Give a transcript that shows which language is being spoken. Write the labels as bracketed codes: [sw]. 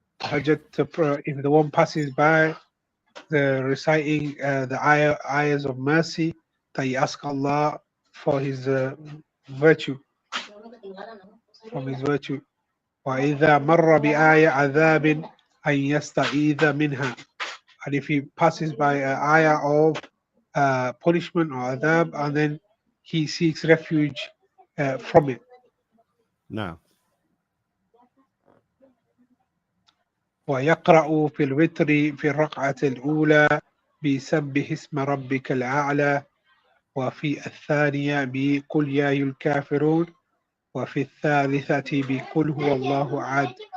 [en] if the one passes by the reciting the ayahs of mercy, that he ask Allah for his virtue, from his virtue. [ar] وإذا مر بآية عذاب أن يستعيذ منها. [en] And if he passes by an ayah of punishment or adab, and then he seeks refuge from it. No. [ar] ويقرأ في الوتر في الركعة الأولى بسبح اسم ربك الأعلى، وفي الثانية بقل يا أيها الكافرون، وفي الثالثة بقل هو الله أحد.